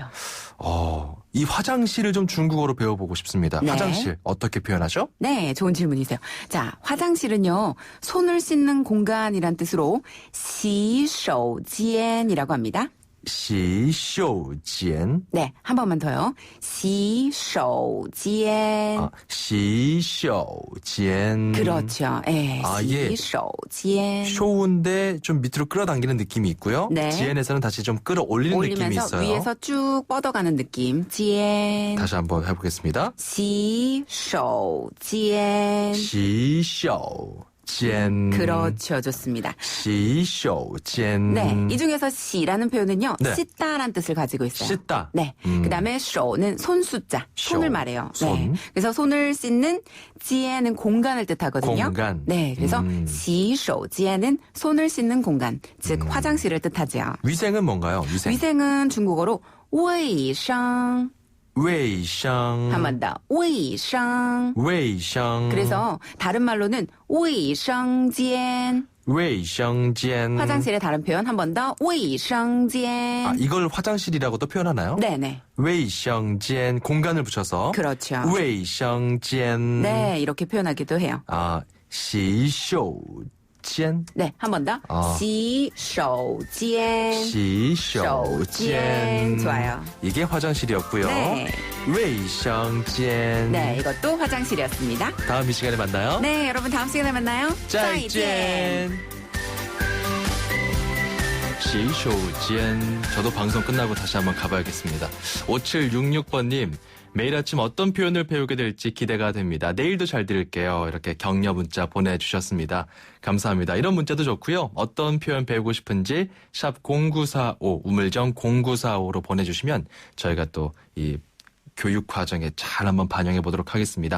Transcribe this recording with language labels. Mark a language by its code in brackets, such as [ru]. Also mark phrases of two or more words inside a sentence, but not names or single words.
[ko] 이 화장실을 좀 중국어로 배워보고 싶습니다. 네. 화장실 어떻게 표현하죠? 네, 좋은 질문이세요. 자, 화장실은요, 손을 씻는 공간이란 뜻으로 洗手间이라고 합니다. [zh] 洗手间. [ko] 네, 한 번만 더요. [zh] 洗手间. 洗手间. [ko] 그렇죠. 예, 예. [zh] 洗手间. [ko] 쇼인데 좀 밑으로 끌어당기는 느낌이 있고요. 네. 지엔에서는 다시 좀 끌어올리는 느낌이 올리면서 있어요. 위에서 쭉 뻗어가는 느낌. [zh] 间. [ko] 다시 한번 해보겠습니다. [zh] 洗手间. 洗手间. [ko] 그렇죠. 좋습니다. [zh] 洗手间. [ko] 네, 이 중에서 시라는 표현은요. 네. 씻다라는 뜻을 가지고 있어요. 씻다. 네. 그다음에 쇼는 손 숫자. 손을 말해요. 손. 네. 그래서 손을 씻는 지에는 공간을 뜻하거든요. 공간. 네. 그래서 洗手间은 손을 씻는 공간, 즉 화장실을 뜻하죠. 위생은 뭔가요? 위생. 위생은 중국어로 卫生. [zh] 卫生. [ko] 한 번 더. [zh] 卫生. 卫生. [ko] 그래서 다른 말로는 卫生间. [zh] 卫生间. [ko] 화장실의 다른 표현 한 번 더. [zh] 卫生间. [ko] 이걸 화장실이라고도 표현하나요? 네네. 卫生间 공간을 붙여서. 그렇죠. [zh] 卫生间. [ko] 네, 이렇게 표현하기도 해요. [zh] 洗手间. [ko] 네, 한 번 더. [zh] 洗手间. 洗手间. [ko] 좋아요. 이게 화장실이었고요. 네. [zh] 卫生间. [ko] 네, 이것도 화장실이었습니다. 다음 이 시간에 만나요. 네, 여러분 다음 시간에 만나요. [zh] 再见. 洗手间. [ko] 저도 방송 끝나고 다시 한번 가봐야겠습니다. 5766번님. 매일 아침 어떤 표현을 배우게 될지 기대가 됩니다. 내일도 잘 들을게요. 이렇게 격려 문자 보내주셨습니다. 감사합니다. 이런 문자도 좋고요. 어떤 표현 배우고 싶은지 샵 0945 우물정 0945로 보내주시면 저희가 또 이 교육 과정에 잘 한번 반영해 보도록 하겠습니다.